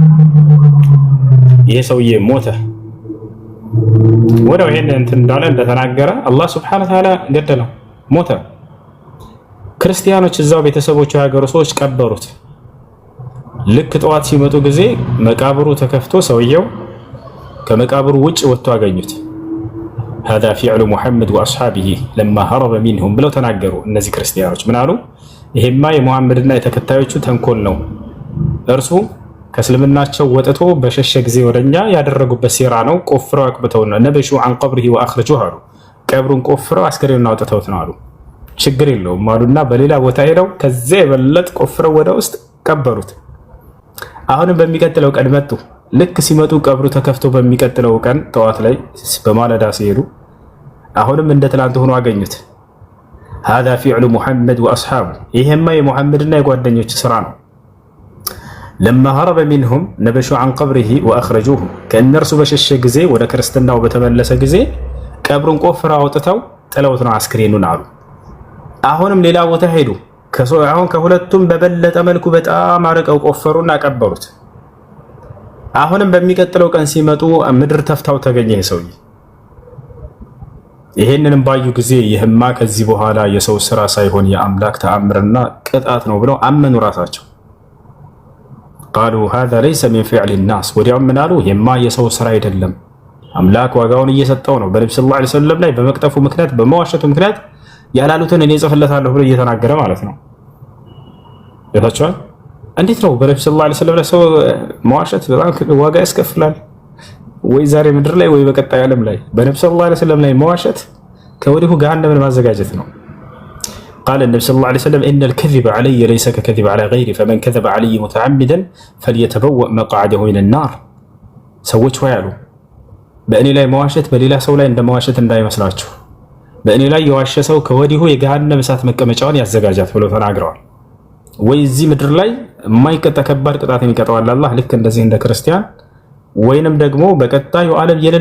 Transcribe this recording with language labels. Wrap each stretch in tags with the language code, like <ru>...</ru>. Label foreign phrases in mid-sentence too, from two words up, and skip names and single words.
<am>ይሄ ሰውዬ ሞተ። ወዲያው ይሄን እንትን እንዳለ እንደተናገረ</am> <ar>الله سبحانه وتعالى</ar> <am>ገደለው፣ ሞተ። ክርስቲያኖች እዛው ቤተሰቦቹ የሀገሩ ሰዎች ቀበሩት። ልክ ጠዋት ሲመጡ ጊዜ መቃብሩ ተከፍቶ ሰውየው ከመቃብሩ ውጭ ወጥቶ አገኙት።</am> <ar>هذا فعل محمد واصحابه لما هرب منهم</ar> <am>ብለው ተናገሩ። እነዚህ ክርስቲያኖች ምን አሉ? ይሄማ የሙሐመድና የተከታዮቹ ተንኮል ነው። እርሱ ከእስልምናቸው ወጥቶ በሸሸ ጊዜ ወደኛ ያደረጉበት ሴራ ነው። ቆፍረው አቅብተውና ነብሹ</am> <ar>عن قبره واخرجوه</ar> <am>አሉ። ቀብሩን ቆፍረው አስከሬኑን አውጥተውት ነው አሉ። ችግር የለውም አሉና በሌላ ቦታ ሄደው ከዚያ የበለጥ ቆፍረው ወደ ውስጥ ቀበሩት። አሁንም በሚቀጥለው ቀን መጡ። ልክ ሲመጡ ቀብሩ ተከፍቶ በሚቀጥለው ቀን ጠዋት ላይ በማለዳ ሲሄዱ አሁንም እንደ ትላንት ሆኖ አገኙት።</am> <ar>هذا فعل محمد واصحابه</ar> <am>ይሄማ የሙሐመድና የጓደኞች ስራ ነው።</am> <ar>لما هرب منهم نبشوا عن قبره واخرجوه</ar> <am>ከእነርሱ በሸሸ ጊዜ ወደ ክርስትናው በተመለሰ ጊዜ ቀብሩን ቆፍረው አውጥተው ጥለውት ነው አስክሬኑን አሉ። አሁንም ሌላ ቦታ ሄዱ። አሁን ከሁለቱም በበለጠ መልኩ በጣም አርቀው ቆፈሩና ቀበሩት። አሁንም በሚቀጥለው ቀን ሲመጡ ምድር ተፍታው ተገኘ ይሄ ሰውዬ። ይሄንንም ባዩ ጊዜ ይህማ ከዚህ በኋላ የሰው ስራ ሳይሆን የአምላክ ተአምርና ቅጣት ነው ብለው አመኑ ራሳቸው።</am> <ar>قالوا هذا ليس من فعل الناس</ar> <am>ወዲያውም ምን አሉ? ይሄማ የሰው ስራ አይደለም፣ አምላክ ዋጋውን እየሰጠው ነው። በነብዩ</am> <ar>صلى الله عليه وسلم</ar> <am>ላይ በመቅጠፉ ምክንያት በመዋሸቱ ምክንያት ያላሉትን እኔ ጽፍለታለሁ ብሎ እየተናገረ ማለት ነው። ይታቻል። እንዴት ነው በነብዩ</am> <ar>صلى الله عليه وسلم</ar> <am>ላይ ሰው መዋሸት በጣም ዋጋ ያስከፍላል ወይ ዛሬ ምድር ላይ ወይ በቀጣይ ዓለም ላይ በነብዩ</am> <ar>صلى الله عليه وسلم</ar> <am>ላይ መዋሸት ከወዲሁ ገሃነምን ማዘጋጀት ነው።</am> <ar>قال النبي صلى الله عليه وسلم إن الكذب علي ليس ككذب على غيري فمن كذب علي متعمدا فليتبوأ مقعده من النار</ar> <am>ሰዎች ሆይ አሉ በእኔ ላይ መዋሸት በሌላ ሰው ላይ እንደመዋሸት እንዳይመስላችሁ በእኔ ላይ የዋሸ ሰው ከወዲሁ የገሃነም እሳት መቀመጫውን ያዘጋጃት ብለው ተናግረዋል። ወይ እዚህ ምድር ላይ የማይቀጣ ከባድ ቅጣት የሚቀጣው አላህ ልክ እንደዚህ እንደ ክርስቲያን ወይንም ደግሞ በቀጣዩ ዓለም የሌለ</am>